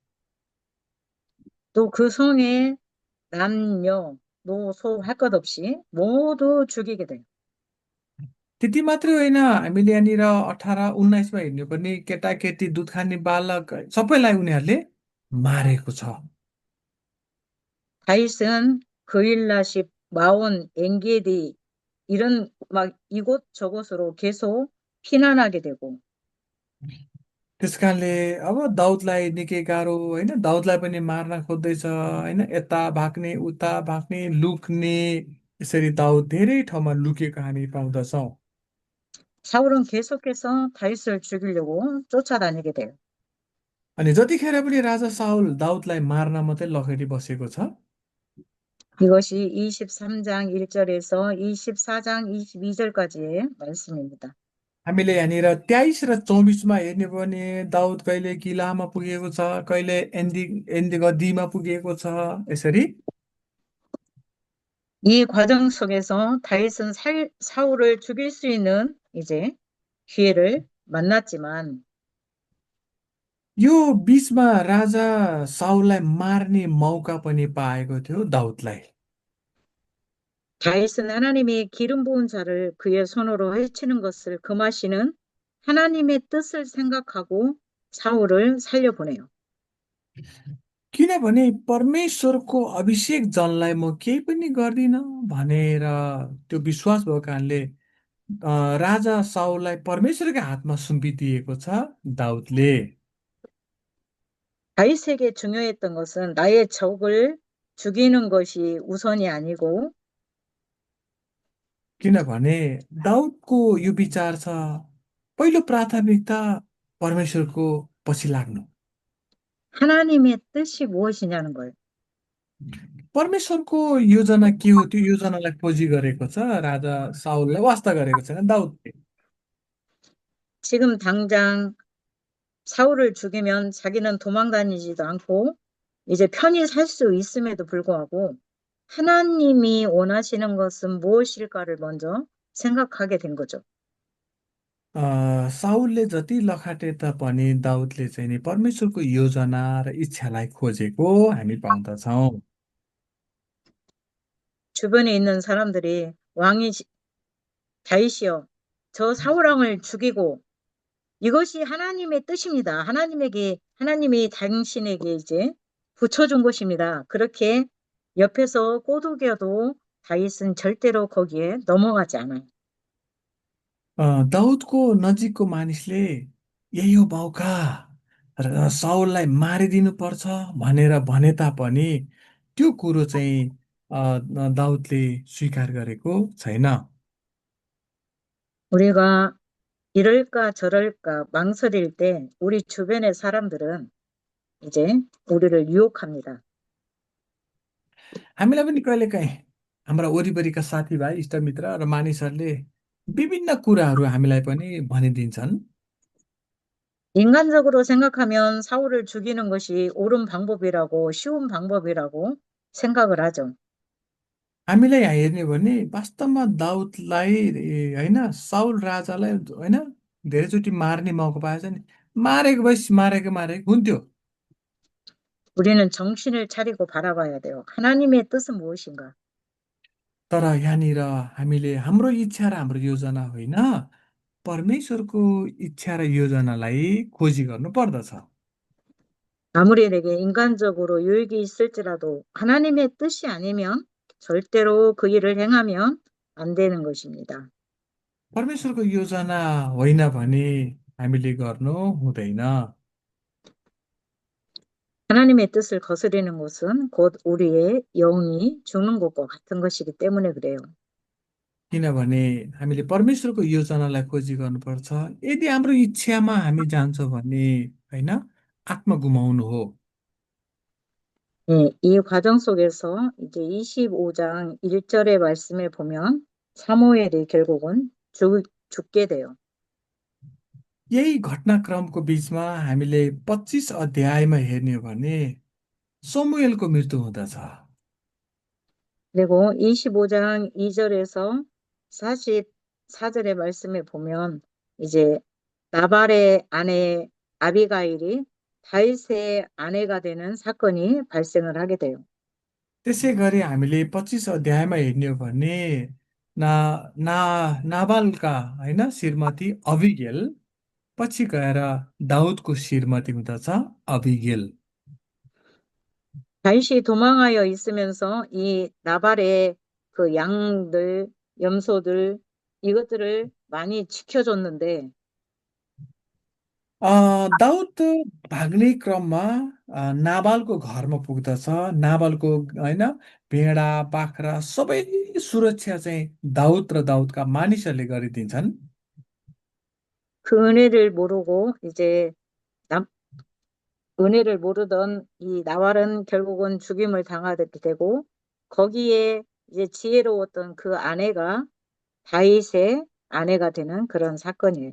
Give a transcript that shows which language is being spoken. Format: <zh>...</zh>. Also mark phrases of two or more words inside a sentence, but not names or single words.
<ko>또 그 성에 남녀, 노소 할 것 없이 모두 죽이게 돼요.</ko> <ne>त्यति मात्रै होइन, हामीले यहाँनिर 18-19मा हेर्नुपर्ने केटाकेटी दुध खाने बालक सबैलाई उनीहरूले मारेको छ।</ne> <ko>다윗은 그일라십, 마온, 엔게디 이런 막 이곳저곳으로 계속 피난하게 되고</ko> <ne>त्यस कारणले अब दाउदलाई निकै गाह्रो होइन, दाउदलाई पनि मार्न खोज्दैछ होइन, यता भाग्ने उता भाग्ने लुक्ने, यसरी दाउद धेरै ठाउँमा लुकेको हामी पाउँदछौँ।</ne> <ko>사울은 계속해서 다윗을 죽이려고 쫓아다니게 돼요.</ko> <ne>अनि जतिखेर पनि राजा साउल दाउदलाई मार्न मात्रै लखेटी बसेको छ।</ne> <ko>이것이 23장 1절에서 24장 22절까지의 말씀입니다.</ko> <ne>हामीले यहाँनिर 23 र 24मा हेर्ने हो भने दाउद कहिले किलामा पुगेको छ, कहिले एन्दी गद्दीमा पुगेको छ, यसरी।</ne> <ko>이 과정 속에서 다윗은 사울을 죽일 수 있는 이제 기회를 만났지만</ko> <ne>यो बिचमा राजा साउललाई मार्ने मौका पनि पाएको थियो दाउदलाई।</ne> <ko>다윗은 하나님이 기름 부은 자를 그의 손으로 해치는 것을 금하시는 하나님의 뜻을 생각하고 사울을 살려보내요.</ko> <ne>किनभने परमेश्वरको अभिषेक जनलाई म केही पनि गर्दिनँ भनेर त्यो विश्वास भएको कारणले राजा साउललाई परमेश्वरकै हातमा सुम्पिदिएको छ दाउदले।</ne> <ko>다윗에게 중요했던 것은 나의 적을 죽이는 것이 우선이 아니고</ko> <ne>किनभने दाउदको यो विचार छ, पहिलो प्राथमिकता परमेश्वरको पछि लाग्नु।</ne> <ko>하나님의 뜻이 무엇이냐는 거예요.</ko> <ne>परमेश्वरको योजना के हो, त्यो योजनालाई खोजी गरेको छ राजा साउललाई, वास्ता गरेको छैन दाउदले।</ne> <ko>지금 당장 사울을 죽이면 자기는 도망 다니지도 않고 이제 편히 살 수 있음에도 불구하고 하나님이 원하시는 것은 무엇일까를 먼저 생각하게 된 거죠.</ko> <ne>साउलले जति लखाटे तापनि दाउदले चाहिँ नि परमेश्वरको योजना र इच्छालाई खोजेको हामी पाउँदछौँ।</ne> <ko>주변에 있는 사람들이 다윗이여 저 사울 왕을 죽이고 이것이 하나님의 뜻입니다. 하나님이 당신에게 이제 붙여준 것입니다. 그렇게 옆에서 꼬드겨도 다윗은 절대로 거기에 넘어가지 않아요.</ko> <ne>दाउदको नजिकको मानिसले यही हो मौका र साउललाई मारिदिनु पर्छ भनेर भने तापनि त्यो कुरो चाहिँ दाउदले स्वीकार गरेको छैन।</ne> <ko>우리가 이럴까 저럴까 망설일 때 우리 주변의 사람들은 이제 우리를 유혹합니다.</ko> <ne>हामीलाई पनि कहिलेकाहीँ हाम्रा वरिपरिका साथीभाइ इष्टमित्र र मानिसहरूले विभिन्न कुराहरू हामीलाई पनि भनिदिन्छन्।</ne> <ko>인간적으로 생각하면 사울을 죽이는 것이 옳은 방법이라고 쉬운 방법이라고 생각을 하죠.</ko> <ne>हामीलाई यहाँ हेर्ने हो भने वास्तवमा दाउदलाई होइन साउल राजालाई होइन धेरैचोटि मार्ने मौका पाएछ नि, मारेको भए मारेको हुन्थ्यो।</ne> <ko>우리는 정신을 차리고 바라봐야 돼요. 하나님의 뜻은 무엇인가?</ko> <ne>तर यहाँनिर हामीले हाम्रो इच्छा र हाम्रो योजना होइन, परमेश्वरको इच्छा र योजनालाई खोजी गर्नु पर्दछ।</ne> <ko>아무리 내게 인간적으로 유익이 있을지라도 하나님의 뜻이 아니면 절대로 그 일을 행하면 안 되는 것입니다.</ko> <ne>परमेश्वरको योजना होइन भने हामीले गर्नु हुँदैन।</ne> <ko>하나님의 뜻을 거스르는 것은 곧 우리의 영이 죽는 것과 같은 것이기 때문에 그래요.</ko> <ne>किनभने हामीले परमेश्वरको योजनालाई खोजी गर्नुपर्छ। यदि हाम्रो इच्छामा हामी जान्छौँ भने होइन आत्मा गुमाउनु हो।</ne> <ko>네, 이 과정 속에서 이제 25장 1절의 말씀에 보면 사무엘이 결국은 죽게 돼요.</ko> <ne>यही घटनाक्रमको बिचमा हामीले 25 अध्यायमा हेर्ने हो भने समुएलको मृत्यु हुँदछ।</ne> <ko>그리고 25장 2절에서 44절의 말씀에 보면 이제 나발의 아내 아비가일이 다윗의 아내가 되는 사건이 발생을 하게 돼요.</ko> <ne>त्यसै गरी हामीले 25 अध्यायमा हेर्ने हो भने ना ना नाबालका होइन श्रीमती अबिगेल पछि गएर दाउदको श्रीमती हुँदछ अबिगेल।</ne> <ko>다윗이 도망하여 있으면서 이 나발의 그 양들, 염소들 이것들을 많이 지켜줬는데</ko> <ne>दाउद भाग्ने क्रममा नाबालको घरमा पुग्दछ। नाबालको होइन भेडा बाख्रा सबै सुरक्षा चाहिँ दाउद र दाउदका मानिसहरूले गरिदिन्छन्।</ne> <ko>그 은혜를 모르고 이제 남, 은혜를 모르던 이 나왈은 결국은 죽임을 당하게 되고 거기에 이제 지혜로웠던 그 아내가 다윗의 아내가 되는 그런 사건이에요.</ko>